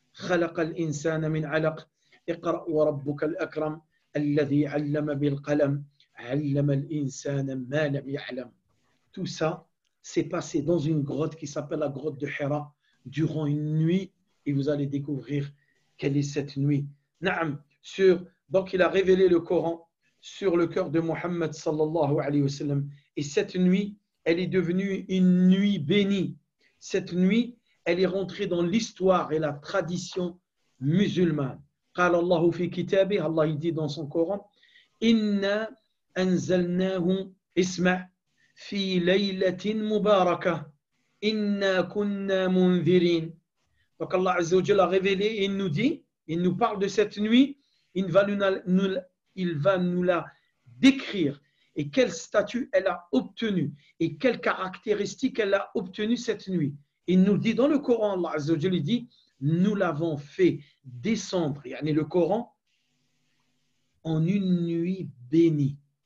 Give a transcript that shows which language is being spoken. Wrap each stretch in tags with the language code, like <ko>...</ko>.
<ar>خلق الإنسان من علق اقرأ وربك الأكرم الذي علم بالقلم علم الإنسان ما لم يعلم.</ar> <fr>Tout ça s'est passé dans une grotte qui s'appelle la grotte de Hira durant une nuit et vous allez découvrir quelle est cette nuit. Naam, donc il a révélé le Coran sur le cœur de Mohammed sallallahu alayhi wa sallam et cette nuit elle est devenue une nuit bénie. Cette nuit elle est rentrée dans l'histoire et la tradition musulmane.</fr> <ar>قال الله في كتابه,</ar> <fr>Allah il dit dans son Coran,</fr> <ar>إنا أنزلناه اسمع في ليلة مباركة إنا كنا منذرين.</ar> <fr>Donc Allah Azza wa Jalla a révélé et il nous dit, il nous parle de cette nuit, il va nous la décrire et quel statut elle a obtenu et quelles caractéristiques elle a obtenu cette nuit. Il nous dit dans le Coran, Allah Azza wa Jalla dit, nous l'avons fait descendre, yani le Coran, en une nuit bénie.</fr>